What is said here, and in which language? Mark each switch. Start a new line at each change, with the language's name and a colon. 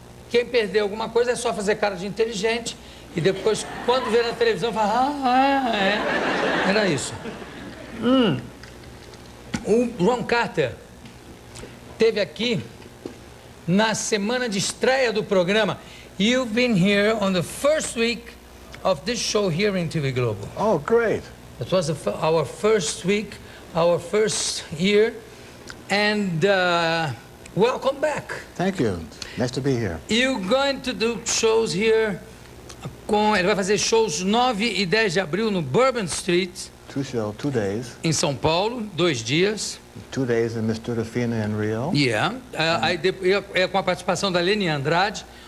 Portuguese: Quem perdeu alguma coisa é só fazer cara de inteligente e depois, quando ver na televisão, fala, era isso. O Ron Cárter teve aqui na semana de estreia do programa.
English: You've been here on the first week of this show here in TV Globo. Oh, great. It was our first week, our first year, and welcome back. Thank you. Nice to be here. You're going to do shows here.
Portuguese: Ele vai fazer shows 9 e 10 de abril no Bourbon Street.
English: 2 days.
Portuguese: Em São Paulo, 2 dias.
English: 2 days in Mistura Fina in Rio. Yeah.
Portuguese: Aí com a participação da Leni Andrade.